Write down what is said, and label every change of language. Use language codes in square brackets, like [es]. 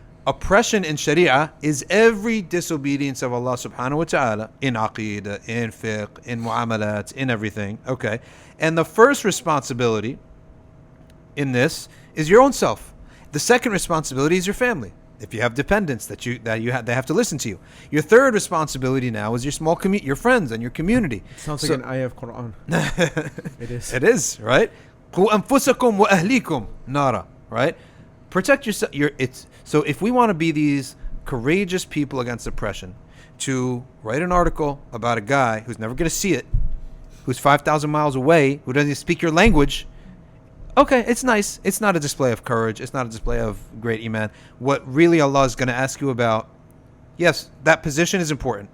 [en] Oppression in Sharia is every disobedience of Allah subhanahu wa ta'ala in aqidah, in fiqh, in muamalat, in everything. Okay. And the first responsibility in this is your own self. The second responsibility is your family. If you have dependents they have to listen to you. Your third responsibility now is your small your friends and your community. sounds like an ayah of Quran. It is. It is, right? [ar] قُوا أَنفُسَكُمْ وَأَهْلِيكُمْ نَارًا, [en] right? Protect yourself. So if we want to be these courageous people against oppression, to write an article about a guy who's never going to see it, who's 5,000 miles away, who doesn't speak your language, okay, it's nice. It's not a display of courage. It's not a display of great iman. What really Allah is going to ask you about, yes, that position is important.